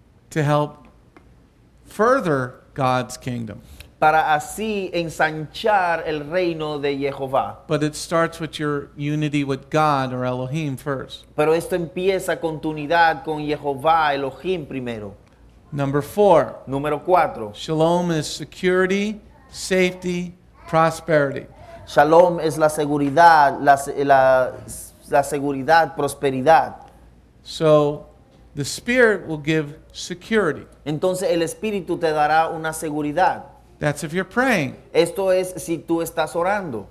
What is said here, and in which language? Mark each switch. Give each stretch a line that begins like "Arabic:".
English: to help further God's kingdom.
Spanish: para así ensanchar el reino de Jehová.
English: But it starts with your unity with God or Elohim first.
Spanish: Pero esto empieza con tu unidad con Jehová, Elohim primero.
English: Number 4,
Spanish: Número 4.
English: shalom is security, safety, prosperity.
Spanish: Shalom es la seguridad, la seguridad, prosperidad.
English: So the Spirit will give security.
Spanish: Entonces el Espíritu te dará una seguridad.
English: That's if you're praying
Spanish: Esto es si tú estás orando